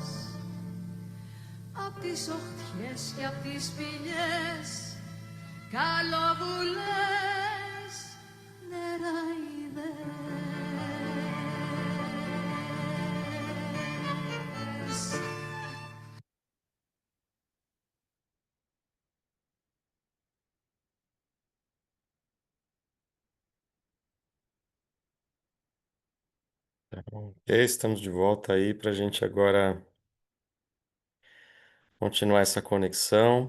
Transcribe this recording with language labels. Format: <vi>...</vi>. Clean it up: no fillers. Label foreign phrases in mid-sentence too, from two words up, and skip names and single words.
<el>Απ' τις οχτιές και απ' τις σπηλιές καλοβουλές νεράιδες.</el> <pt>Ok, estamos de volta aí para a gente agora continuar essa conexão.</pt>